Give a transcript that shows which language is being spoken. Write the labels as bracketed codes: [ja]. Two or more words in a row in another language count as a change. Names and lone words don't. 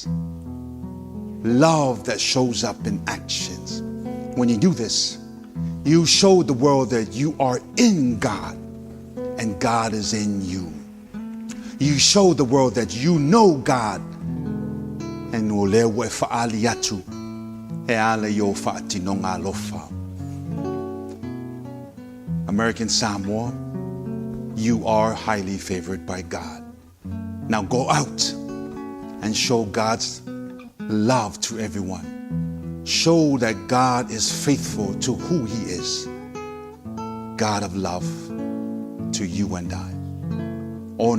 [en] Love that shows up in actions. When you do this, you show the world that you are in God and God is in you. You show the world that you know God and [sm] olewe fa'aliatu e ale yo fa'atinonga lofa. [en] American Samoa, you are highly favored by God. Now go out and show God's love to everyone. Show that God is faithful to who He is. God of love to you and I.